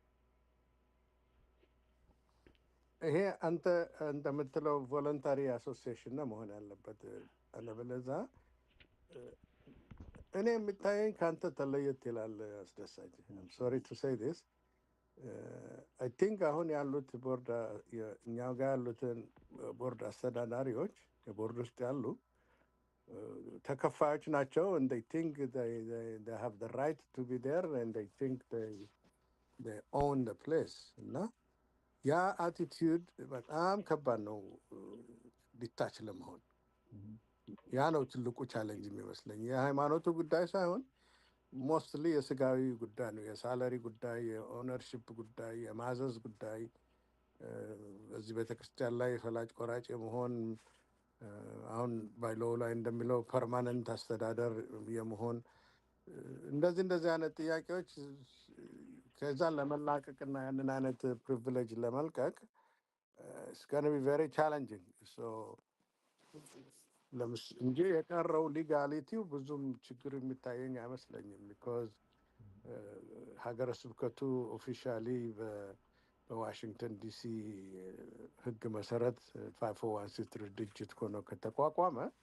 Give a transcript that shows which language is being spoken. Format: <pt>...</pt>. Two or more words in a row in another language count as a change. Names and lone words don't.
<am>ይሄ አንተ እንደምትለው ቮለንታሪ አሶሲዬሽን ነው መሆን ያለበት። አለበለዚያ እኔ የሚታየኝ ከአንተ ተለየት ይላል። አስደሳች</am> <en>sorry to say this I think</en> <am>አሁን ያሉት ቦርድ እኛው ጋር ያሉትን ቦርድ አስተዳዳሪዎች የቦርድ ውስጥ ያሉ ተከፋዮች ናቸው</am> <en>and they think they have the right to be there and they think they own the place</en> <am>እና ያ አቲቲዩድ በጣም ከባድ ነው ዲታች ለመሆን። ያ ነው ትልቁ ቻሌንጅ የሚመስለኝ። የሃይማኖቱ ጉዳይ ሳይሆን ሞስትሊ የስጋዊ ጉዳይ ነው። የሳለሪ ጉዳይ፣ የኦነርሺፕ ጉዳይ፣ የማዘዝ ጉዳይ፣ እዚህ ቤተክርስቲያን ላይ ፈላጭ ቆራጭ የመሆን አሁን ባይሎው ላይ እንደሚለው ፐርማነንት አስተዳደር የመሆን እንደዚህ አይነት ጥያቄዎች ከዛን ለመላቀቅና ያንን አይነት ፕሪቪሌጅ ለመልቀቅ</am> <en>it's going to be very challenging</en> <am>እንጂ የቀረው ሊጋሊቲው ብዙም ችግር የሚታየኝ አይመስለኝም። ቢኮዝ ሀገረ ስብከቱ ኦፊሻሊ በዋሽንግተን ዲሲ ህግ መሰረት 501c3 ድርጅት ሆኖ ከተቋቋመ</am>